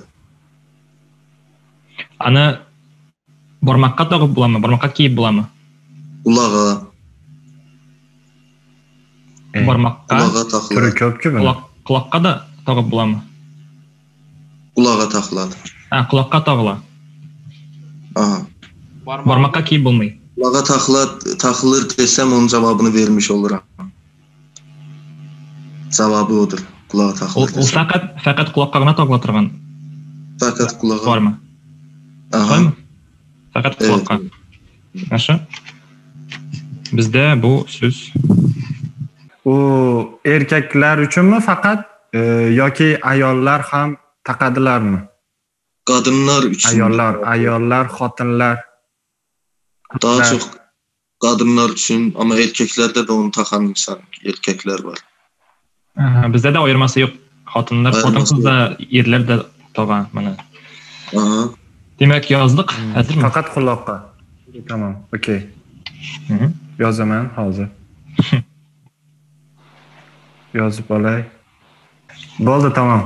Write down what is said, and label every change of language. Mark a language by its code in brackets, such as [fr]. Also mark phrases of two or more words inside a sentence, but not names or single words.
[uz] Ana barmakka taqib bo'ladimi? Barmakka kiyib bo'ladimi? [tr] Kulağa. [uz] Barmakka. [tr] Kulağa takılır. [uz] Turi ko'p-ku buni. Quloqqa da taqib bo'ladimi? [tr] Kulağa takılır. [uz] Quloqqa taqila. Aha. Barmakka kiyib bo'lmaydi. [tr] Kulağa takılır desem onun cevabını vermiş olurum. Cevabı odur. Kulağa takılır. [uz] O faqat quloqqa gina taqila turgan. [tr] Fakat kulağa. [uz] Bormi? Aha. Faqat quloqqa. Yaxshi. Bizda bu so'z U erkaklar uchunmi faqat yoki ayollar ham taqadilarmi? [tr] Kadınlar için. [uz] Ayollar, xotinlar. [tr] Daha çok kadınlar için ama erkeklerde de onu takan insan, erkekler var. [uz] bizda da ayirmasi yo'q. Xotinlar, xotin-qizlar, erlar da taqan mana. Aha. Demak, yozdik. Hozirmi? Faqat quloqqa. Tamam, okey. Yozaman hozir. Yozib olay. Bo'ldi, tamam.